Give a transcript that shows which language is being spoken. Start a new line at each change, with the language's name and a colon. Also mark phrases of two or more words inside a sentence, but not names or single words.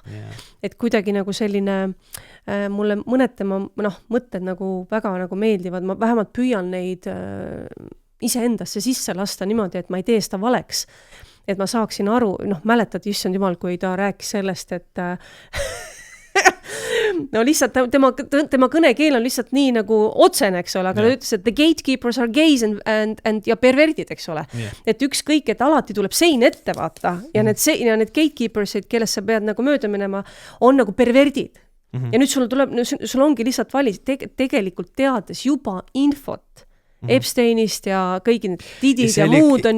Estonian: Et kuidagi nagu selline, mulle mõned tema mõtted nagu väga nagu meeldivad, ma vähemalt püüan neid iseendasse sisse lasta niimoodi, et ma ei tee seda valeks, et ma saaksin aru, mäletad, issand jumal, kui ta rääkis sellest, et no lihtsalt tema kõnekeel on lihtsalt nii nagu otsene, eks ole, aga ta ütles, et
English: the gatekeepers are gays and
Estonian: ja perverdid, eks ole. Et ükskõik, et alati tuleb sein ette vaata ja need gatekeepersid, kellest sa pead nagu mööda minema, on nagu perverdid. Ja nüüd sul ongi lihtsalt valis, tegelikult teades juba infot Epsteinist ja kõigi need didid ja muud on